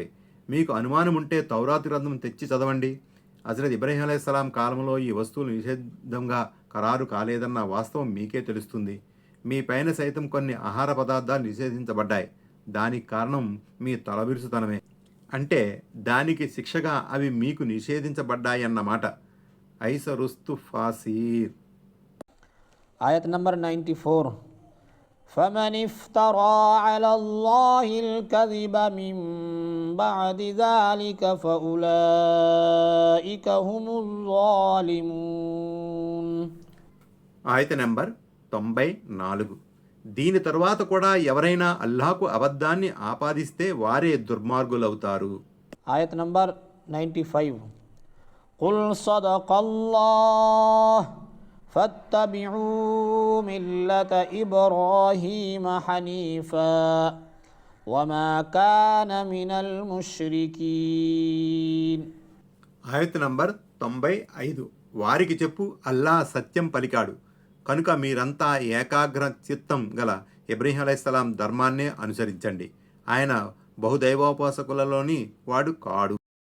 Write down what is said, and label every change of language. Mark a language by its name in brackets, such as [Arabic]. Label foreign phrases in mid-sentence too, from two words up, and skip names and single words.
[Telugu] మీకు అనుమానం ఉంటే తౌరాత్ గ్రంథం తెచ్చి చదవండి. హజరత్ ఇబ్రహీం అలైహిస్సలాం కాలంలో ఈ వస్తువులు నిషేధంగా ఖరారు కాలేదన్న వాస్తవం మీకే తెలుస్తుంది. మీ పైన సైతం కొన్ని ఆహార పదార్థాలు నిషేధించబడ్డాయి. దానికి కారణం మీ తలబిరుసుతనమే. అంటే దానికి శిక్షగా అవి మీకు నిషేధించబడ్డాయన్నమాట. ఐసరుస్తు ఫాసీర్. [Arabic] آية نمبر 94. فمن افترى على الله الكذب من بعد ذلك فأولئك هم الظالمون. [Telugu] ఆయత నెంబర్ 94. దీని తరువాత కూడా ఎవరైనా అల్లాహకు అబద్ధాన్ని ఆపాదిస్తే వారే దుర్మార్గులవుతారు. [Arabic] آية نمبر 95. قل صدق الله فاتبعوا ملة إبراهيم حنيفا وما كان من المشركين. [Telugu] ఆయత నంబర్ 95. వారికి చెప్పు, అల్లా సత్యం పలికాడు కనుక మీరంతా ఏకాగ్ర చిత్తం గల ఇబ్రహీం అలైహిస్సలాం ధర్మాన్నే అనుసరించండి. ఆయన బహుదైవోపాసకులలోని వాడు కాడు.